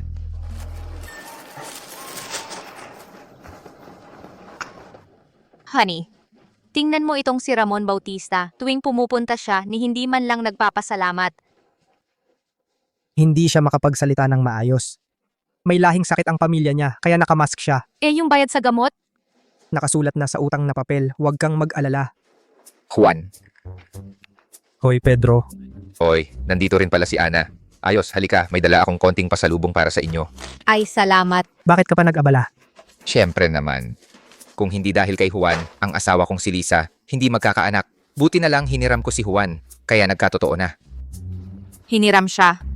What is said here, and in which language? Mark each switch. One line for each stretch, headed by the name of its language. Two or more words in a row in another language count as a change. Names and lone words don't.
Filipino: Honey, tingnan mo itong si Ramon Bautista. Tuwing pumupunta siya, ni hindi man lang nagpapasalamat. Hindi siya makapagsalita ng maayos. May lahing sakit ang pamilya niya, kaya nakamask siya. Yung bayad sa gamot? Nakasulat na sa utang na papel. Huwag kang mag-alala. Juan. Hoy, Pedro. Hoy, nandito rin pala si Ana. Ayos, halika, may dala akong konting pasalubong para sa inyo. Ay, salamat. Bakit ka pa nag-abala? Siyempre naman. Kung hindi dahil kay Juan, ang asawa kong si Lisa, hindi magkakaanak. Buti na lang hiniram ko si Juan, kaya nagkatotoo na. Hiniram siya.